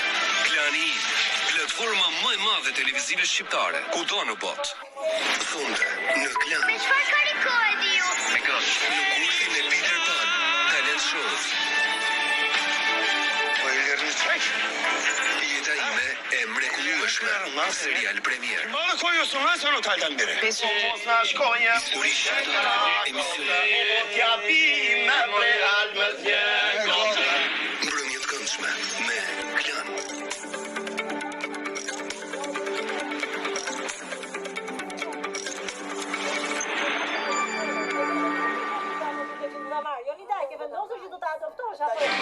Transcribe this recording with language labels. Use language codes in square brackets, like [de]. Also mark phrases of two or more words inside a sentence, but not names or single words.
[sq] Klanin, platforma më e madhe televizive shqiptare, kudo në botë. Sonte, në Klan. Me çfarë karikohet ju? Me grosh. Në kursin e Peter Pan, [en] talent shows. [sq] Po e lërë në Jeta ime e mrekullueshme, serial premier. [tr] Bana koyuyorsun lan sen otelden beri. Beşiktaş Konya. [sq] Histori shqiptare, emisione. Mbrëmje të këndshme me Klan. Jonida, ke vendosur që do ta adoptosh apo?